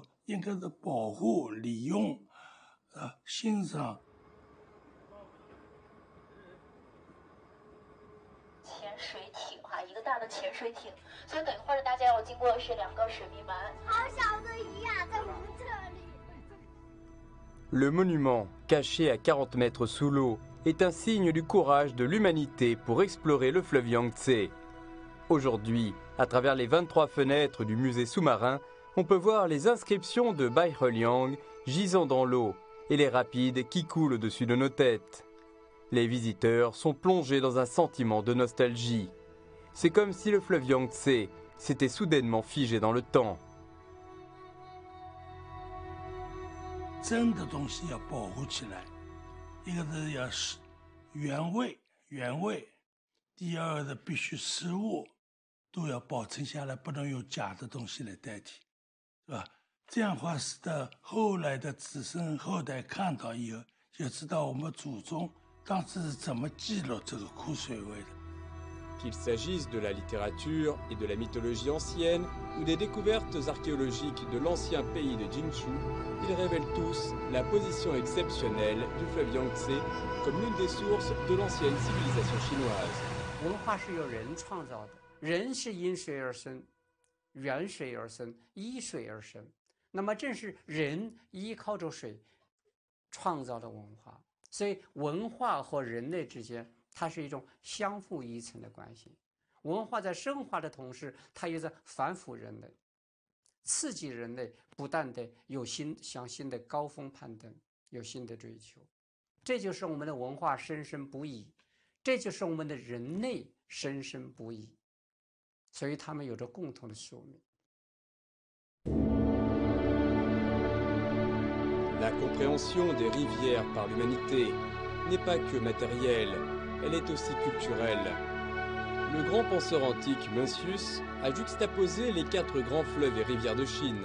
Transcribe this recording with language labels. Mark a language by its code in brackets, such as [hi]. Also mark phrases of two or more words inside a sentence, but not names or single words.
[zh] 应该是保护、利用、欣赏。潜水艇一个大的潜水艇，所以等一会儿大家要经过的是2个水密门。好小的鱼呀，在我们这里。 [fr] Le monument, caché à 40 mètres sous l'eau, est un signe du courage de l'humanité pour explorer le fleuve Yangtze. Aujourd'hui, à travers les 23 fenêtres du musée sous-marin, on peut voir les inscriptions de Baiheliang gisant dans l'eau et les rapides qui coulent au-dessus de nos têtes. Les visiteurs sont plongés dans un sentiment de nostalgie. C'est comme si le fleuve Yangtze s'était soudainement figé dans le temps. [zh] 真的东西要保护起来，一个是要原味，第二个必须实物都要保存下来，不能用假的东西来代替。是吧？这样的话，使得后来的子孙后代看到以后，就知道我们祖宗当时是怎么记录这个枯水位的。 [fr] Qu'il s'agisse de la littérature et de la mythologie ancienne ou des découvertes archéologiques de l'ancien pays de Jinshu, ils révèlent tous la position exceptionnelle du fleuve Yangtze comme l'une des sources de l'ancienne civilisation chinoise. [zh] 文化是由人创造的，人是因水而生，缘水而生，依水而生。那么正是人依靠着水创造的文化，所以文化和人类之间，它是一种相互依存的关系。文化在深化的同时，它又在反腐人类，刺激人类不断的向新的高峰攀登，有新的追求。这就是我们的文化生生不已，这就是我们的人类生生不已。所以他们有着共同的宿命。 [fr] La compréhension des rivières par l'humanité n'est pas que matérielle, elle est aussi culturelle. Le grand penseur antique Mencius a juxtaposé les 4 grands fleuves et rivières de Chine.